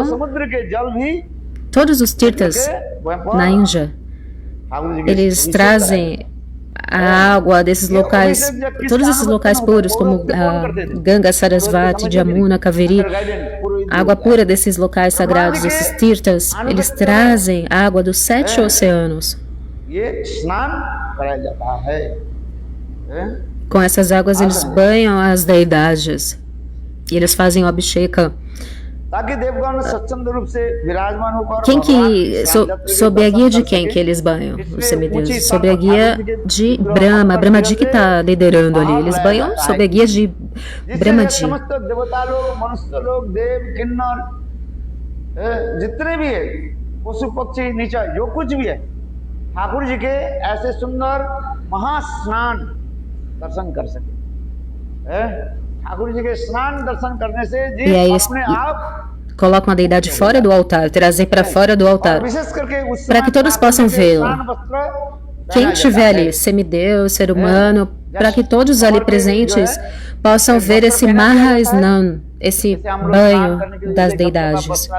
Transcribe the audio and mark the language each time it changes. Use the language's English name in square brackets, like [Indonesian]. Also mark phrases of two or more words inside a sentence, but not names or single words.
[Portuguese] Todos os tirtas na Índia, eles trazem a água desses locais, todos esses locais puros, como Ganga, Sarasvati, Jamuna, Kaveri, A água pura desses locais sagrados, esses tirtas, eles trazem a água dos 7 oceanos. [Hindi] ये स्नान कराया जाता है, [Portuguese] Com essas águas eles banham as deidades. E eles fazem o abhisheka. [Hindi] ताकि देवगण स्वच्छंद रूप से विराजमान होकर [Portuguese] Quem que, sob a guia de quem que eles banham os semideuses? Sob a guia de Brahma. Brahmaji que está liderando ali. Eles banham sob a guia de Brahmaji. [Hindi] समस्त देवता लोग, मनुष्य लोग, देव, किन्नर, जितने भी है, पशु पक्षी नीचा जो कुछ भी है, ठाकुर जी के ऐसे सुंदर महास्नान दर्शन कर सके। ठाकुर जी के स्नान दर्शन करने से जी अपने आप [Portuguese] colocam a deidade fora do altar, trazem para fora do altar, para que todos possam vê-la. Quem estiver ali, semideus, ser humano, para que todos ali presentes possam ver esse Mahasnan, esse banho das deidades.